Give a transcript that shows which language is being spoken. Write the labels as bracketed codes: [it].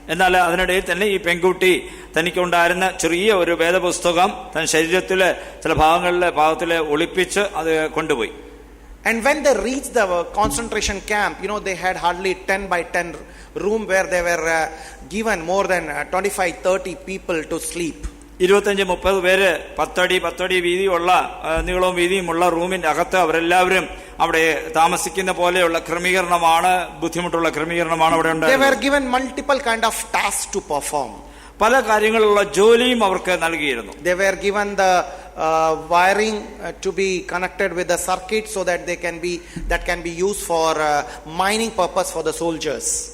[ml] എന്നാൽ അതിനിടയിൽ തന്നെ ഈ പെൺകുട്ടി തനിക്കുണ്ടായിരുന്ന ചെറിയ ഒരു വേദപുസ്തകം തൻ ശരീരത്തിലെ ചില ഭാഗത്തിലെ ഒളിപ്പിച്ച് അത് കൊണ്ടുപോയി. [en] And when they reached the concentration camp, they had hardly 10 by 10 room where they were given more than 25-30 people to sleep. [ml] 25-30 പേര് 10 അടി വീതിയുള്ള നീളവും വീതിയുമുള്ള റൂമിന്റെ അകത്ത് അവരെല്ലാവരും അവിടെ താമസിക്കുന്ന പോലെയുള്ള ക്രമീകരണമാണ്, ബുദ്ധിമുട്ടുള്ള ക്രമീകരണമാണ് അവിടെ [en] They [ml] ഉണ്ടായത്. [en] were given multiple kind of tasks to perform. [ml] പല കാര്യങ്ങളുള്ള ജോലിയും അവർക്ക് നൽകിയിരുന്നു. [en] They were given the wiring to be connected with the circuit so that that can be used for mining purpose for the soldiers.